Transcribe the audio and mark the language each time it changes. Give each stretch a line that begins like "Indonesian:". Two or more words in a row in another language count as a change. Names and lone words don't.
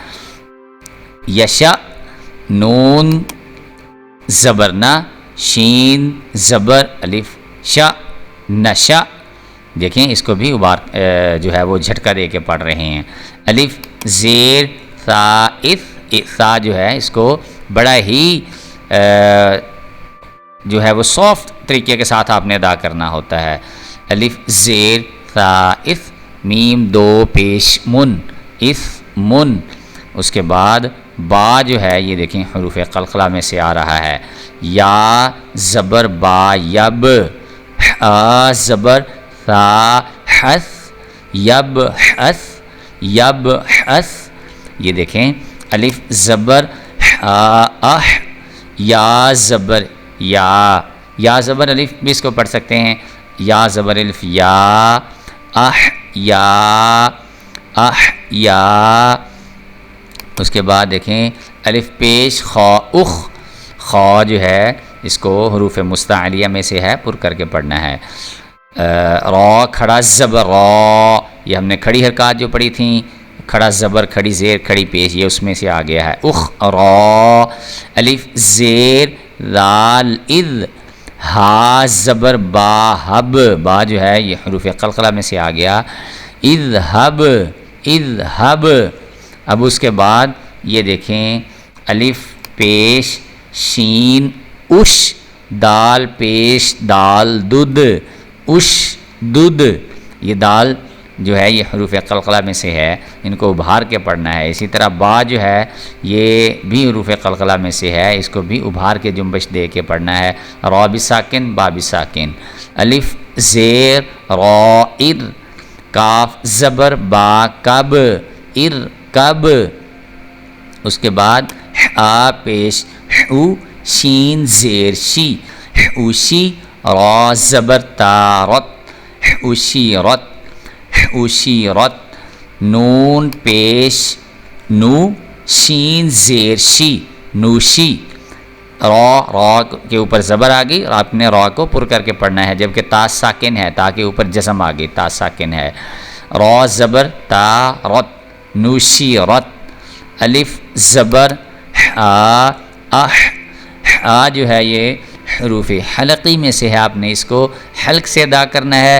Urdu: یشا، نون زبر نا، شین زبر الف شا، نشا، دیکھیں اس کو بھی ابھار جو ہے وہ جھٹکا دے کے پڑھ رہے ہیں۔ الف زیر سا اف، سا جو ہے اس کو بڑا ہی جو ہے وہ سافٹ طریقے کے ساتھ آپ نے ادا کرنا ہوتا ہے۔ الف زیر سا اف، میم دو پیش من، اف من، اس کے بعد با جو ہے یہ دیکھیں حروف قلقلہ میں سے آ رہا ہے۔ یا زبر با یب، آ زبر سا حس، یب حس، یب حس، یہ دیکھیں الف زبر اح، یا زبر یا زبر الف بھی اس کو پڑھ سکتے ہیں، یا زبر الف یا، اح یا، اح یا، اس کے بعد دیکھیں الف پیش خا اخ، خا جو ہے اس کو حروف مستعلیہ میں سے ہے، پر کر کے پڑھنا ہے۔ را کھڑا زبر را، یہ ہم نے کھڑی حرکات جو پڑھی تھیں، کھڑا زبر کھڑی زیر کھڑی پیش، یہ اس میں سے آ گیا ہے۔ اخ را، الف زیر ذال اذ، ہا زبر با حب، با جو ہے یہ حروف قلقلہ میں سے آ گیا۔ اذهب، اذهب، اب اس کے بعد یہ دیکھیں الف پیش شین اش، دال پیش دال دد، اش دد، یہ دال جو ہے یہ حروف قلقلہ میں سے ہے، ان کو ابھار کے پڑھنا ہے۔ اسی طرح با جو ہے یہ بھی حروف قلقلہ میں سے ہے، اس کو بھی ابھار کے جنبش دے کے پڑھنا ہے۔ را بھی ساکن، با بھی ساکن۔ الف زیر را ار، کاف زبر با کب، ار کب، اس کے بعد آ پیش او، شین زیر شی، اوشی، را زبر تارت، اوشیرت، اوشیرت، نون پیش نو، شین زیر شی، نوشی، را کے اوپر زبر آ گئی اور آپ نے را کو پر کر کے پڑھنا ہے، جبکہ تا ساکن ہے، تا کے اوپر جزم آ گئی، تا ساکن ہے۔ را زبر تا رت، نوشیرت، الف زبر آ اح، آ جو ہے یہ حروف حلقی میں سے ہے، آپ نے اس کو حلق سے ادا کرنا ہے۔